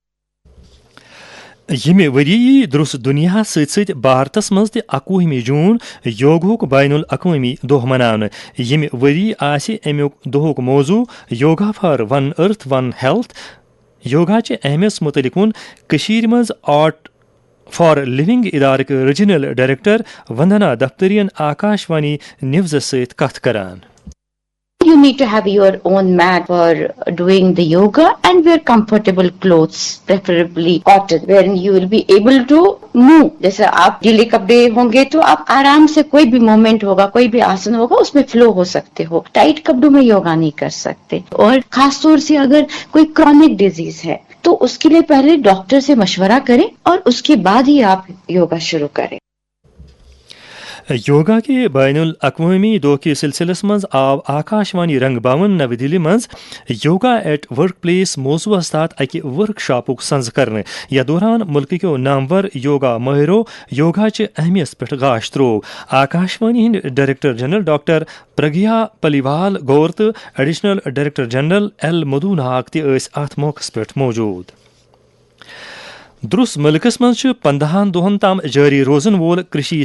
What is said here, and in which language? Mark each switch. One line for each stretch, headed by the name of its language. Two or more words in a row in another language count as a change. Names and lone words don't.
Kashmiri: ییٚمہِ ؤری درُس دُنیا سۭتۍ سۭتۍ بھارتس منٛز تہِ 21 جوٗن یوگاہُک بین الاقوٲمی دۄہ مناونہٕ ییٚمہِ ؤری آسہِ امیُک دۄہُک موضوع
English: Yoga for One Earth One Health
Kashmiri: یوگاچہِ اہمیت متعلق ووٚن کٔشیٖرِ منٛز آرٹ فار لِونگ ادارٕکۍ ریجنل ڈائریکٹر وندنا دفتریَن آکاشوانی نِوزس سۭتۍ کتھ کران
English: You need to have your own mat for doing the yoga and wear comfortable clothes, preferably cotton, wherein you will be able to move.
Urdu: جیسے آپ ڈھیلے کپڑے ہوں گے تو آپ آرام سے کوئی بھی موومنٹ ہوگا کوئی بھی آسن ہوگا اس میں فلو ہو سکتے ہو ٹائٹ کپڑوں میں یوگا نہیں کر سکتے اور خاص طور سے اگر کوئی
English: chronic disease
Urdu: ہے تو اس کے لیے پہلے ڈاکٹر سے مشورہ کریں اور اس کے بعد ہی آپ یوگا شروع کریں
Kashmiri: یوگا کے بین الاقوامی دۄہ کہِ سلسلس منٛز آو آکاشوانی رنگ بھون نو دہلی منٛز
English: Yoga at Workplace
Kashmiri: موضوعس تحت اکہِ ورک شاپُک سنز کرنہٕ یتھ دوران مُلکٕکیو نامور یوگا مٲہرو یوگاچہِ اہمیت پٮ۪ٹھ گاش تروو آکاشوانی ہٕنٛدۍ ڈائریکٹر جنرل ڈاکٹر پرگیا پلیوال گور تہٕ ایڈیشنل ڈائریکٹر جنرل ایل مدھو ناگ تہِ ٲسۍ اتھ موقعس پٮ۪ٹھ موجود درُس ملکس منٛز چھُ 15 دۄہن تام جٲری روزن وول کرشی